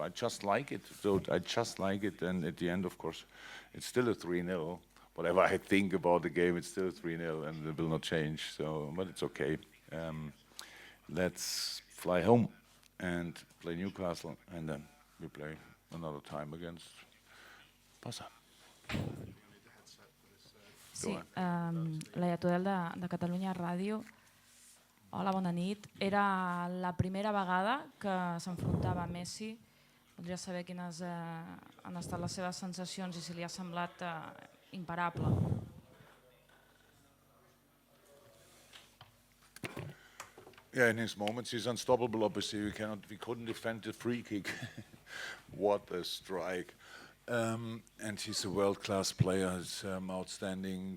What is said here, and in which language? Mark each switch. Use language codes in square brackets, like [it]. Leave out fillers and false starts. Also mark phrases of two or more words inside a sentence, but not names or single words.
[en] I just like it. So I just like it. And at the end, of course, it's still a 3-0. Whatever I think about the game, it's still 3-0, and it will not change. So, but it's okay. Let's fly home and play Newcastle, and then we play another time against Barça. [ca] Sí, Laia Tudel de Catalunya Ràdio. Hola, bona nit. Era la primera vegada que s'enfrontava a Messi. Voldria saber quines han estat les seves sensacions i si li ha semblat imparable. [en] Yeah, in his moments he's unstoppable. Obviously, we couldn't defend the free kick. What a strike! And he's a world-class player. He's outstanding.